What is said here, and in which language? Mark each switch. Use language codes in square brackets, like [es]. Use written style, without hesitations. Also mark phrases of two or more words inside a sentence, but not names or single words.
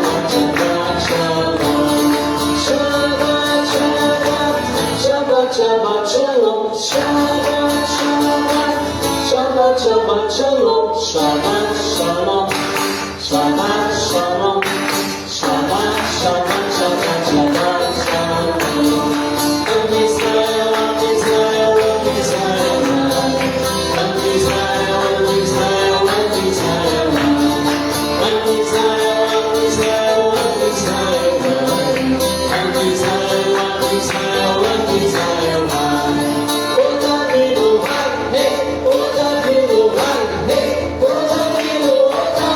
[he] שבת שלום. שבת שלום. שבת שלום. שבת שלום. שבת שלום. שבת שלום. עם ישראל, עם ישראל, עם ישראל. עם ישראל, עם ישראל, עם ישראל. עם ישראל, עם ישראל, עם ישראל. עם ישראל, עם ישראל, עם ישראל. [pt] O Davi no ar, hey, o Davi no ar, hey, o Davi no ar.